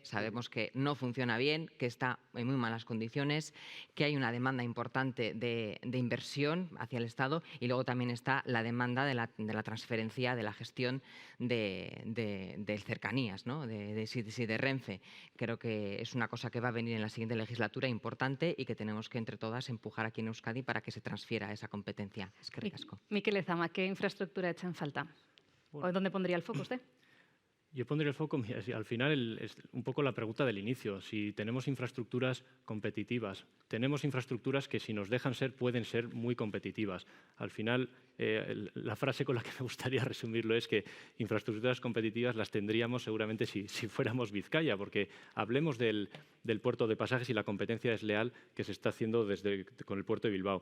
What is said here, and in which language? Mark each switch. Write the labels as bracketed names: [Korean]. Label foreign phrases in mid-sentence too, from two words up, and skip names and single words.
[Spanish] Sabemos que no funciona bien, que está en muy malas condiciones, que hay una demanda importante de inversión hacia el Estado y luego también está la demanda de la transferencia de la gestión de cercanías, ¿no? de Renfe. Creo que es una cosa que va a venir en la siguiente legislatura importante y que tenemos que entre todas empujar aquí en Euskadi para que se transfiera esa competencia. [Basque] Eskerrik asko. [Spanish] Mikel Lezama, ¿qué infraestructura echa en falta? ¿O dónde pondría el foco usted? Yo pondría el foco, al final, es un poco la pregunta del inicio. Si tenemos infraestructuras competitivas, tenemos infraestructuras que si nos dejan ser, pueden ser muy competitivas. Al final, la frase con la que me gustaría resumirlo es que infraestructuras competitivas las tendríamos seguramente si fuéramos Vizcaya, porque hablemos del puerto de pasajes y la competencia desleal que se está haciendo con el puerto de Bilbao.